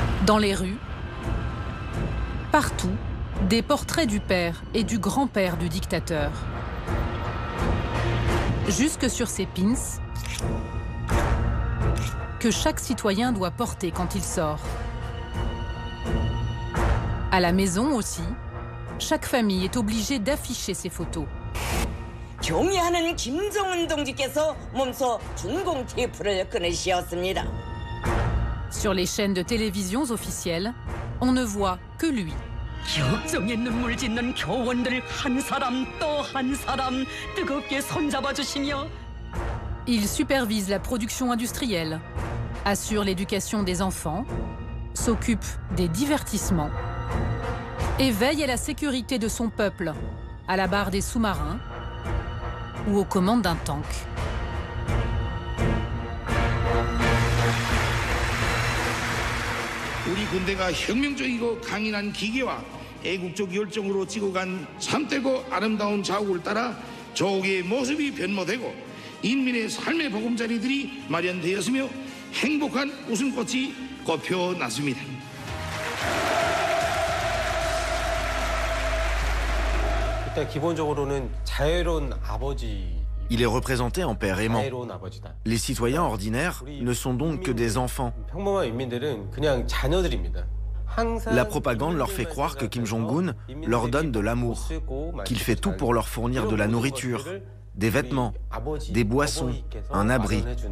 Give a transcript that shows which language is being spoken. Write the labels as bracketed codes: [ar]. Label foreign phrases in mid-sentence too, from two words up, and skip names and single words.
[fr] Dans les rues, partout, des portraits du père et du grand-père du dictateur. Jusque sur ces pins que chaque citoyen doit porter quand il sort. À la maison aussi, chaque famille est obligée d'afficher ses photos. [ko] 경의하는 김정은 동지께서 몸소 준공 테이프를 끊으셨습니다. [fr] Sur les chaînes de télévision officielles, on ne voit que lui. [ko] 역정의 눈물 짓는 교원들 한 사람 또 한 사람 뜨겁게 손잡아 주시며 [fr] Il supervise la production industrielle, assure l'éducation des enfants, s'occupe des divertissements et veille à la sécurité de son peuple, à la barre des sous-marins ou aux commandes d'un tank. [ko] 우리 군대가 혁명적이고 강인한 기계와 애국적 열정으로 지고 간 참되고 아름다운 자국을 따라 조국의 모습이 변모되고 인민의 삶의 보금자리들이 마련되었으며 행복한 웃음꽃이 꽃펴났습니다. 일단 기본적으로는 자유로운 아버지. [fr] Il est représenté en père aimant. Les citoyens ordinaires ne sont donc que des enfants. La propagande leur fait croire que Kim Jong-un leur donne de l'amour, qu'il fait tout pour leur fournir de la nourriture, des vêtements, des boissons, un abri.